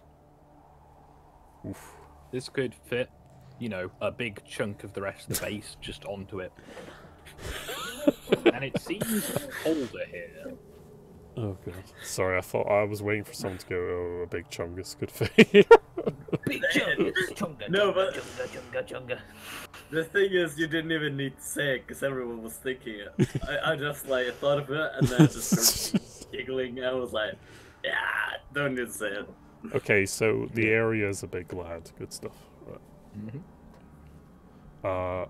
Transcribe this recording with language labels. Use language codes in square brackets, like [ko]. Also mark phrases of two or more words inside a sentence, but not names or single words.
[en] Oof. This could fit, you know, a big chunk of the rest of the base just onto it. And it seems colder here. Oh god. Sorry, I thought I was waiting for someone to go, oh, a big chungus could fit here. Big chungus, chunga, No, chunga, but- chunga, chunga. The thing is, you didn't even need to say it because everyone was thinking it. I just like thought of it and then just started giggling. I was like, yeah, don't need to say it. Okay, so the area is a big lad. Good stuff. Right.